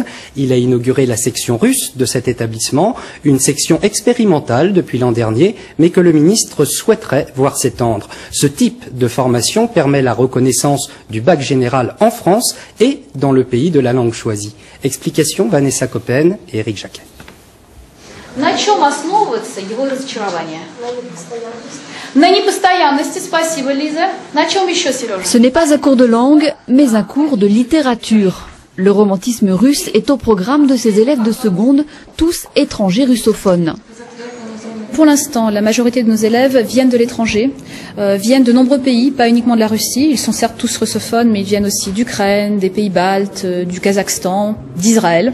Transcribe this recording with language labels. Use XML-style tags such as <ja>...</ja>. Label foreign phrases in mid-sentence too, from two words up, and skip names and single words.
<fr>Il a inauguré la section russe de cet établissement, une section expérimentale depuis l'an dernier, mais que le ministre souhaiterait voir s'étendre. Ce type de formation permet la reconnaissance du bac général en France et dans le pays de la langue choisie. Explication Vanessa Coppen et Eric Jacquet.</fr> <ru>На чем основывается его разочарование? На непостоянности. Спасибо, Лиза. На чем еще, Сережа?</ru> <fr>Ce n'est pas un cours de langue, mais un cours de littérature. Le romantisme russe est au programme de ces élèves de seconde, tous étrangers russophones. Pour l'instant, la majorité de nos élèves viennent de l'étranger, viennent de nombreux pays, pas uniquement de la Russie. Ils sont certes tous russophones, mais ils viennent aussi d'Ukraine, des pays baltes, du Kazakhstan, d'Israël.</fr>